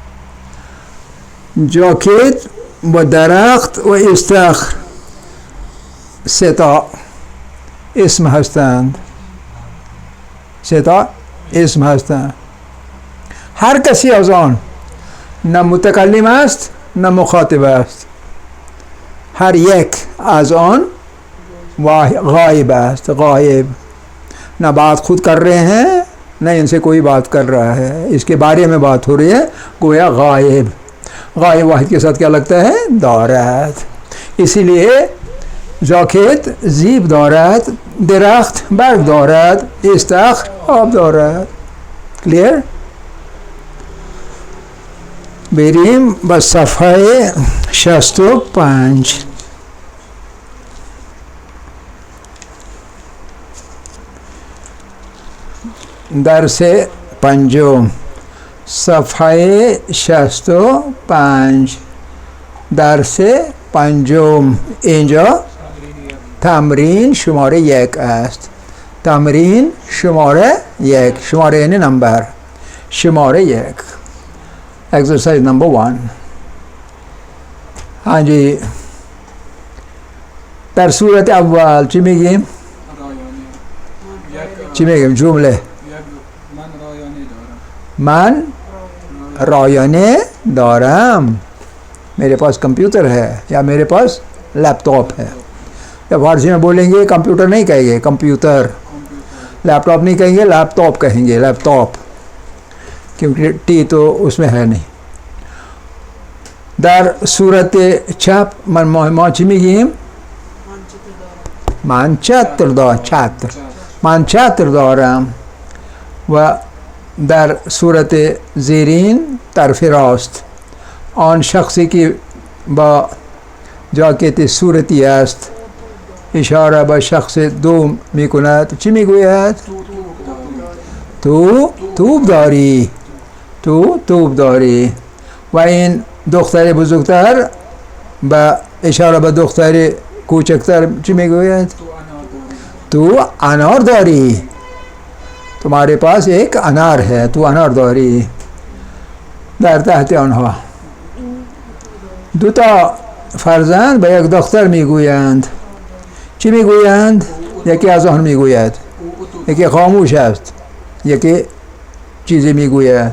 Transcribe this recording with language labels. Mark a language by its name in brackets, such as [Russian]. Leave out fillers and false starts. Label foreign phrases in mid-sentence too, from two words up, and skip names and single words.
[Persian] جاکت و درخت و استخر سه تا اسم هستند. سه تا اسم هستند. هر کسی از آن نه متکلم است نه مخاطب است. هر یک از آن [Hindi] गायब है, गायब ना बात खुद कर रहे हैं ना इनसे कोई बात कर रहा है, इसके बारे में बात हो रही है, गोया गायब. गायब वाहिद के साथ क्या लगता है? दौरात. इसीलिए जाकेत जीब दौरात, दरख्त बर्ग दौरात, इस्ताख आब दौरात. क्लियर? [Persian] بریم به صفحه 65. درس پنجم صفحه 65 درس پنجم. اینجا تمرین شماره 1 است. تمرین شماره 1. شماره یعنی نمبر. [English] شماره 1. Exercise number 1. [Hindi] हाँ जी, [Persian] در صورت اول چی میگیم؟ چی میگیم جمله؟ من رایانه دارم. [Hindi] मेरे पास कंप्यूटर है या मेरे पास लैपटॉप है. या फारसी में बोलेंगे कंप्यूटर नहीं कहेंगे, कंप्यूटर. लैपटॉप नहीं कहेंगे, लैपटॉप कहेंगे, लैपटॉप, क्योंकि टी तो उसमें है नहीं. [Persian] در صورت چپ ما چی میگیم؟ من چتر دارم. و در صورت زیرین طرف راست آن شخصی که با جاکت صورتی است اشاره به شخص دوم می کند چی می گوید؟ تو توپ داری، تو توپ داری. و این دختر بزرگتر با اشاره به دختر کوچکتر چی می گوید؟ تو انار داری، [Hindi] तुम्हारे पास एक अनार है, [Persian] تو انار داری. در تحت آنها دو تا فرزند به یک دختر میگویند چی میگویند؟ یکی از آن میگوید، یکی خاموش است، یکی چیزی میگوید.